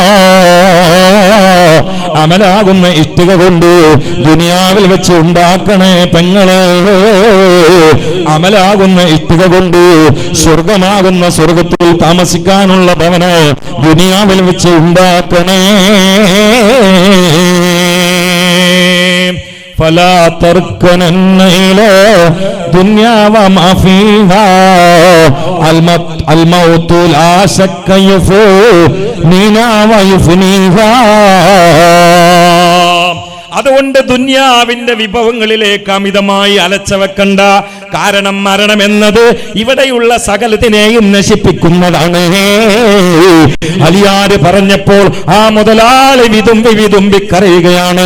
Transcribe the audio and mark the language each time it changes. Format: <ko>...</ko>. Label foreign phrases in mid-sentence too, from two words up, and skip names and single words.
<ml>അമലാകുന്ന ഇഷ്ടിക കൊണ്ട് ദുനിയാവിൽ വെച്ച് ഉണ്ടാക്കണേ പെങ്ങളെ. അമലാകുന്ന ഇഷ്ടിക കൊണ്ട് സ്വർഗമാകുന്ന സ്വർഗത്തിൽ താമസിക്കാനുള്ള ഭവനെ ദുനിയാവിൽ വെച്ച് ഉണ്ടാക്കണേ.</ml> <ar>فلا تركنن إلى دنيا وما فيها الموت لا شك يفنينا ويفنيها.</ar> <ml>അതുകൊണ്ട് ദുന്യാവിന്റെ വിഭവങ്ങളിലേക്ക് അമിതമായി അലച്ചവെക്കണ്ട. കാരണം മരണം എന്നത് ഇവിടെയുള്ള സകലത്തിനെയും നശിപ്പിക്കുന്നതാണ്. അലിയാര് പറഞ്ഞപ്പോൾ ആ മുതലാളി വിതുമ്പി കരയുകയാണ്.</ml>